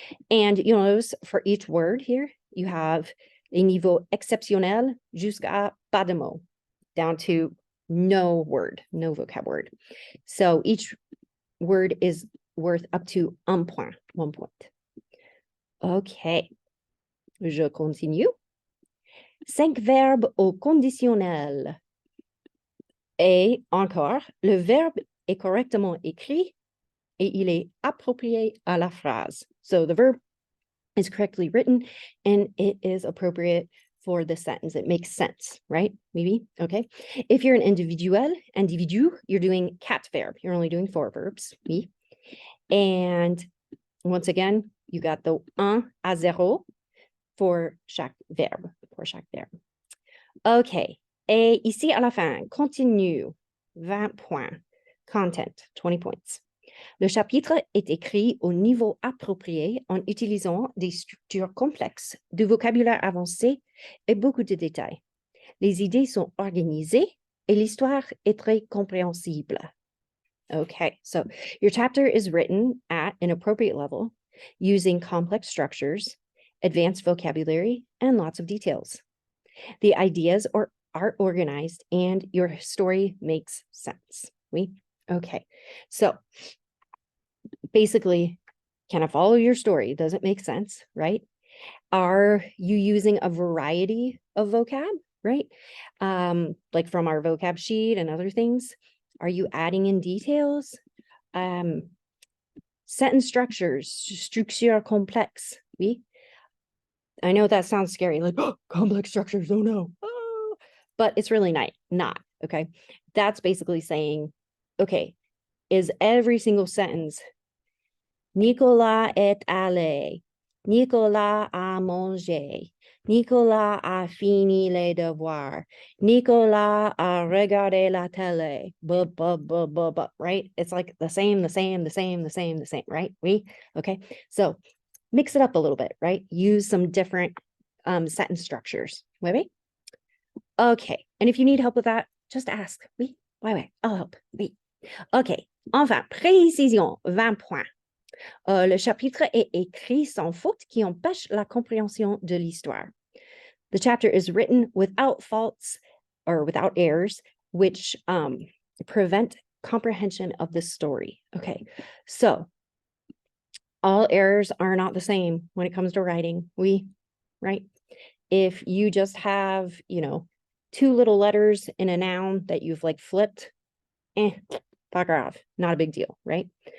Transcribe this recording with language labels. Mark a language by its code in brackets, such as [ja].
[en] And you'll notice for each word here, you have a [fr] niveau exceptionnel jusqu'à pas de mots, [en] down to no word, no vocab word. So each word is worth up to 1 point, 1 point. [fr] Okay, je continue. 5 verbes au conditionnel. Et encore, le verbe est correctement écrit et il est approprié à la phrase. [en] So the verb is correctly written and it is appropriate for the sentence. It makes sense, right? Maybe, okay. If you're an individu, you're doing 4 verbs. You're only doing 4 verbs, oui. And once again, you got the 1 à 0 for [fr] chaque verbe, [en] Okay. [fr] Et ici à la fin, continue, 20 points. Content, 20 points. Le chapitre est écrit au niveau approprié en utilisant des structures complexes, du vocabulaire avancé et beaucoup de détails. Les idées sont organisées et l'histoire est très compréhensible. [en] Okay, so your chapter is written at an appropriate level using complex structures, advanced vocabulary, and lots of details. The ideas are organized and your story makes sense. Oui? Okay, so basically, can I follow your story? Does it make sense, right? Are you using a variety of vocab, right? Like from our vocab sheet and other things? Are you adding in details? Sentence structures, [fr] structure complexe, [en] oui? I know that sounds scary, like, oh, complex structures, oh no. Oh. But it's really not, okay? That's basically saying, okay, is every single sentence [fr] Nicolas est allé. Nicolas a mangé. Nicolas a fini les devoirs. Nicolas a regardé la télé. [en] Right? It's like the same, right? Okay. So mix it up a little bit, right? Use some different sentence structures. Oui? Okay. And if you need help with that, just ask. Oui? Ouais, I'll help. Oui. Okay. [fr] Enfin, précision, 20 points. Le chapitre est écrit sans faute qui empêche la compréhension de l'histoire. [en] The chapter is written without faults or without errors, which prevent comprehension of the story. Okay, so all errors are not the same when it comes to writing. Right? If you just have, 2 little letters in a noun that you've like flipped, fuck off, not a big deal, right?